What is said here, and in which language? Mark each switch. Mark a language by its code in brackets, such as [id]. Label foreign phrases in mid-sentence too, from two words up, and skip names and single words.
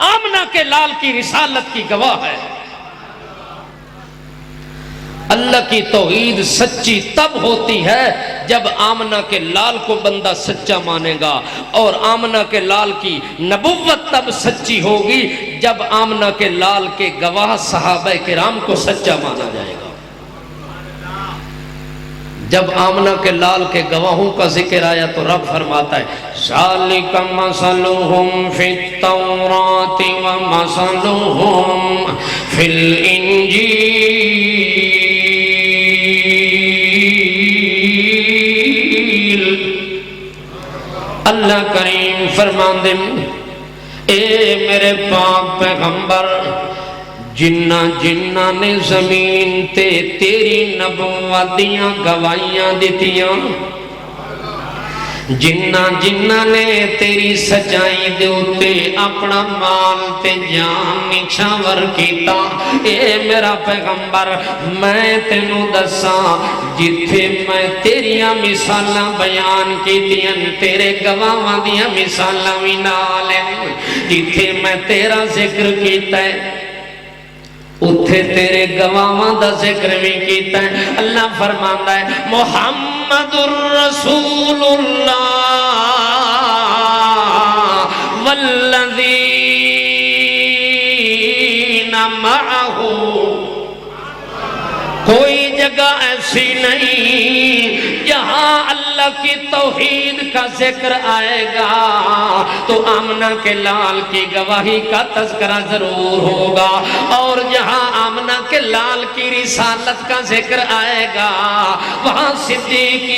[ur] آمنہ کے لال کی رسالت کی گواہ ہے۔ اللہ کی توحید سچی تب ہوتی ہے جب آمنہ کے لال کو بندہ سچا مانے گا، اور آمنہ کے لال کی نبوت تب سچی ہوگی جب آمنہ کے لال کے گواہ صحابہ کرام کو سچا مانا جائے گا۔ جب آمنہ کے لال کے گواہوں کا ذکر آیا تو رب فرماتا ہے [ar] ذَلِكَ مَثَلُهُمْ فِي التَّوْرَاةِ وَمَثَلُهُمْ فِي الْإِنْجِيلِ۔ [pa] اللہ کریم فرماندے اے میرے پاک پیغمبر، جنہ جنہ نے زمین تے تیری نبوت دیاں گواہیاں دیتیاں، جنہ جنہ نے تیری سچائی دے اتے اپنا مال تے جان نچھاور کیتا، اے میرا پیغمبر میں تینوں دساں جتھے میں تیریاں مثالاں بیان کیتیاں تیرے گواہاں دیاں مثالاں بھی نال ہیں، جتھے میں تیرا ذکر کیتا ہے اتھے تیرے گواہاں دا ذکر بھی کیتا ہے. اللہ فرماندا ہے [ar] محمد الرسول اللہ والذین معہ. [ur] کوئی جگہ ایسی نہیں جہاں اللہ کی توحید کا ذکر آئے گا تو آمنہ کے لال کی گواہی کا تذکرہ ضرور ہوگا، اور جہاں آمنہ کے لال کی رسالت کا ذکر آئے گا وہاں صدیق کی